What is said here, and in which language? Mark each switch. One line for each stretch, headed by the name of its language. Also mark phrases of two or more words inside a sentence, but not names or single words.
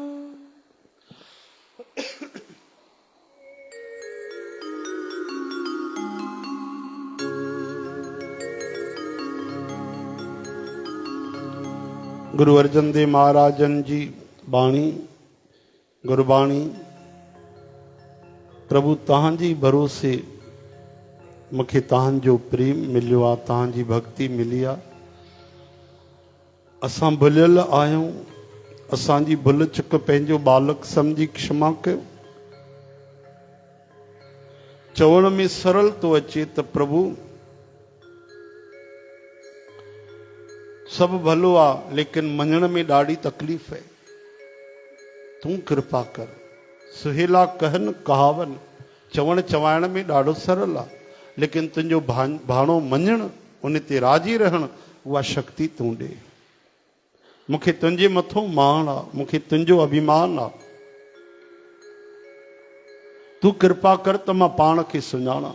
Sindhi: गुरु अर्जन देव महाराजन जी बाणी गुरबाणी प्रभु तव्हांजी भरोसे मूंखे तव्हांजो प्रेम मिलियो आहे, तव्हांजी भक्ति मिली आहे। असां भुलियल आहियूं, असांजी भुल चुक पंहिंजो बालक सम्झी क्षमा कयो। चवण में सरल तो अचे त प्रभु सब भलो आहे, लेकिन मञण में ॾाढी तकलीफ़ है। तूं कृपा कर।
Punjabi: सुहेला कहन कहावन,
Sindhi: चवण चवाइण में ॾाढो सरल आहे, लेकिन तुंहिंजो भाणो मञण, उन ते राज़ी रहण, उहा शक्ति तूं ॾे। मूंखे तुंहिंजे मथां मान आहे, मूंखे तुंहिंजो अभिमान आहे। तूं कृपा कर त मां पाण खे सुञाणा।